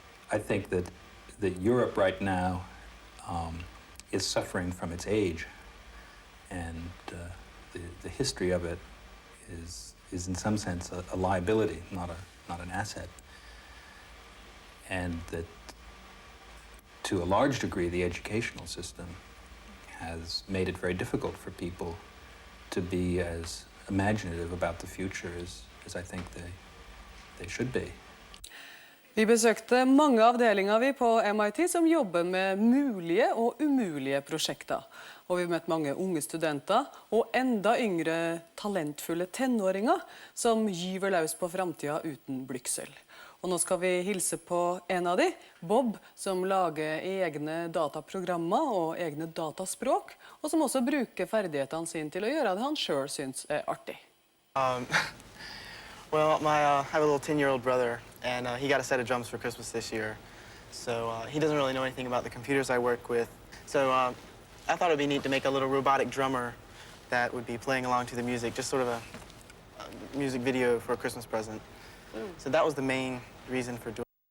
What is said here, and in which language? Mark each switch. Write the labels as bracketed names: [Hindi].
[English] I think that Europe right now is suffering from its age, and the history of it is in some sense a liability, not an asset, and that to a large degree the educational system has made it very difficult for people to be as imaginative about the future as I think they should be. [Norwegian] Vi besøkte mange avdelinger vi på MIT som jobber med mulige og umulige prosjekter. Og vi møtte mange unge studenter og enda yngre talentfulle tenåringer som gyver løs på fremtiden uten blygsel. Og nå skal vi hilse på en av de, Bob, som lager egne dataprogrammer og egne dataspråk, og som også bruker ferdighetene sine til å gjøre det han selv synes er artig. [English] Well, I have a little 10-year-old brother, and he got a set of drums for Christmas this year. So he doesn't really know anything about the computers I work with. So I thought it would be neat to make a little robotic drummer that would be playing along to the music, just sort of a music video for a Christmas present. So that was the main reason for doing it.